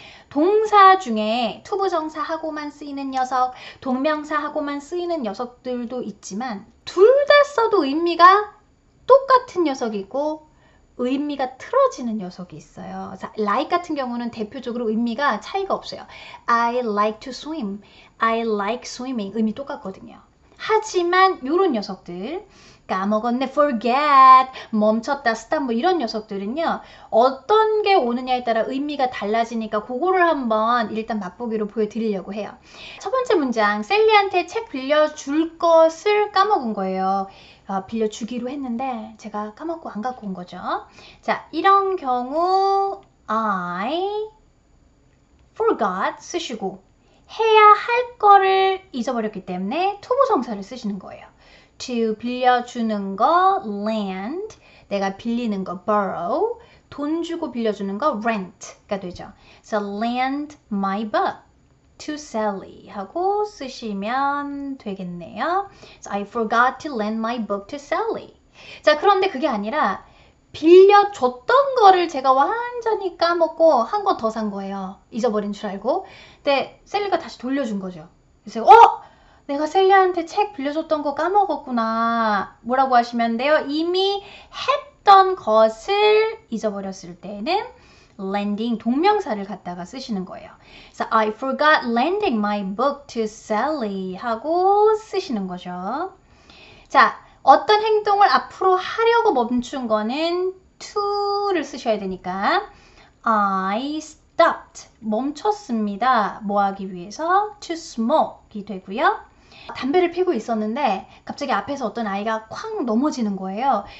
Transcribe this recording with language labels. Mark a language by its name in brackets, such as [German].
[Korean] 동사 중에 투부정사하고만 쓰이는 녀석, 동명사하고만 쓰이는 녀석들도 있지만 둘 다 써도 의미가 똑같은 녀석이 있고 의미가 틀어지는 녀석이 있어요. 그래서 like 같은 경우는 대표적으로 의미가 차이가 없어요. [English] I like to swim, I like swimming [Korean] 의미 똑같거든요. 하지만 이런 녀석들 까먹었네, forget, 멈췄다, stop 뭐 이런 녀석들은요. 어떤 게 오느냐에 따라 의미가 달라지니까 그거를 한번 일단 맛보기로 보여드리려고 해요. 첫 번째 문장, 셀리한테 책 빌려줄 것을 까먹은 거예요. 빌려주기로 했는데 제가 까먹고 안 갖고 온 거죠. 자, 이런 경우 [English] I forgot [Korean] 쓰시고 해야 할 거를 잊어버렸기 때문에 투부정사를 쓰시는 거예요. to 빌려주는 거 lend, 내가 빌리는 거 borrow, 돈 주고 빌려주는 거 rent가 되죠. [English] So lend my book to Sally [Korean] 하고 쓰시면 되겠네요. [English] So I forgot to lend my book to Sally. [Korean] 자, 그런데 그게 아니라 빌려줬던 거를 제가 완전히 까먹고 한 권 더 산 거예요. 잊어버린 줄 알고. 근데 셀리가 다시 돌려준 거죠. 그래서 내가 셀리한테 책 빌려줬던 거 까먹었구나. 뭐라고 하시면 돼요? 이미 했던 것을 잊어버렸을 때는 lending 동명사를 갖다가 쓰시는 거예요. 그래서 [English] I forgot lending my book to Sally [Korean] 하고 쓰시는 거죠. 자, 어떤 행동을 앞으로 하려고 멈춘 거는 to를 쓰셔야 되니까 [English] I stopped, [Korean] 멈췄습니다. 뭐 하기 위해서? [English] To smoke [Korean] 이 되고요. 담배를 피고 있었는데 갑자기 앞에서 어떤 아이가 쾅 넘어지는 거예요.